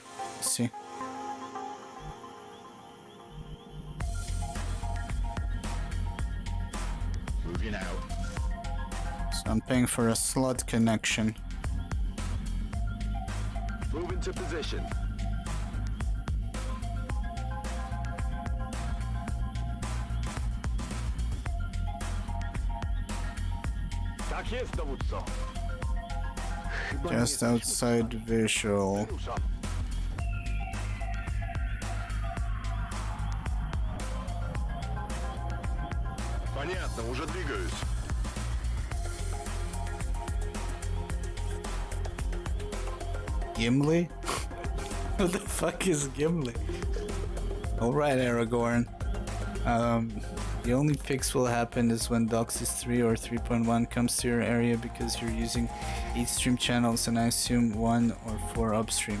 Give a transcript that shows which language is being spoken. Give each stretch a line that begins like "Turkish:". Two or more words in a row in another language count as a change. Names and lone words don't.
English: See? Moving out. So I'm paying for a slot connection. Move into position.
Polish: Tak jest, dowódco. Chyba nie
English: Just
Polish: jesteśmy
English: outside visual.
Polish: Ruszam.
Russian: Понятно, уже двигаюсь.
English: Gimli? Who the fuck is Gimli? Alright, Aragorn. The only fix will happen is when Doxis 3 or 3.1 comes to your area because you're using 8 stream channels and I assume 1 or 4 upstream.